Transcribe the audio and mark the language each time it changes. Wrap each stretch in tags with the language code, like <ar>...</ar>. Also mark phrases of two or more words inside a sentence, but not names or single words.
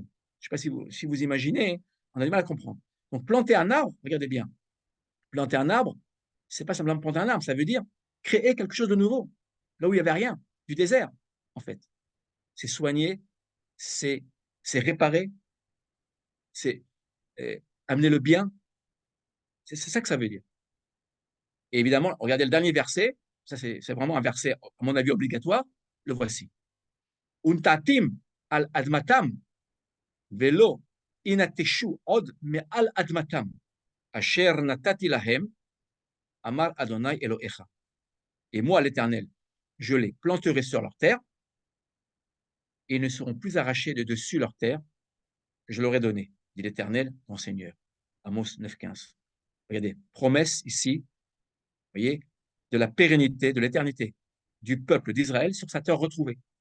<fr>Je ne sais pas si vous imaginez, on a du mal à comprendre. Donc, planter un arbre, regardez bien, planter un arbre, ce n'est pas simplement planter un arbre, ça veut dire créer quelque chose de nouveau, là où il n'y avait rien, du désert, en fait. C'est soigner, c'est réparer, c'est amener le bien. C'est ça que ça veut dire. Et évidemment, regardez le dernier verset, ça c'est vraiment un verset, à mon avis, obligatoire, le voici.</fr> <he>ונטעתים על אדמתם ולא ינתשו עוד מעל אדמתם אשר נתתי להם אמר יהוה אלהיך.</he> <fr>Et moi, l'Éternel, je les planterai sur leur terre et ils ne seront plus arrachés de dessus leur terre que je leur ai donnée, dit l'Éternel, ton Seigneur. Amos 9,15. Regardez, promesse ici, vous voyez, de la pérennité, de l'éternité du peuple d'Israël sur sa terre retrouvée.</fr>